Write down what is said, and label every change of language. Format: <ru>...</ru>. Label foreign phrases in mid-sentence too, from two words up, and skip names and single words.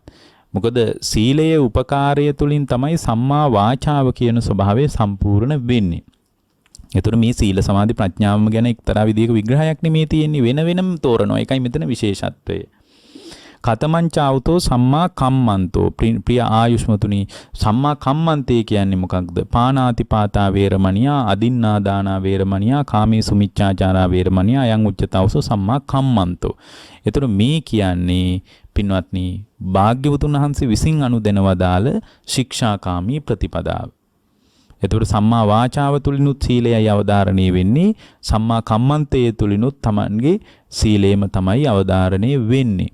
<si>මොකද සීලයේ උපකාරය තුලින් තමයි සම්මා වාචාව කියන ස්වභාවය සම්පූර්ණ වෙන්නේ. එතකොට මේ සීල සමාධි ප්‍රඥාවම ගැන එක්තරා විදිහක විග්‍රහයක් නෙමේ තියෙන්නේ, වෙන වෙනම තෝරනවා. ඒකයි මෙතන විශේෂත්වය.</si> <pi>කතමංචාවුතෝ සම්මා කම්මන්තෝ.</pi> <si>ප්‍රිය ආයුෂ්මතුනි,</si> <pi>සම්මා කම්මන්තේ</pi> <si>කියන්නේ මොකක්ද?</si> <pi>පානාතිපාතා වේරමණියා, අදින්නා දානා වේරමණියා, කාමේසු මිච්ඡාචාරා වේරමණියා අයං උච්චතාවසෝ සම්මා කම්මන්තෝ.</pi> <si>එතකොට මේ කියන්නේ පින්වත්නි භාග්‍යවතුන් වහන්සේ විසින් අනුදැන වදාළ ශික්ෂාකාමී ප්‍රතිපදාව. එතකොට සම්මා වාචාව තුලිනුත් සීලයයි අවධාරණය වෙන්නේ, සම්මා කම්මන්තයේ තුලිනුත් Tamanගේ සීලයම තමයි අවධාරණය වෙන්නේ.</si>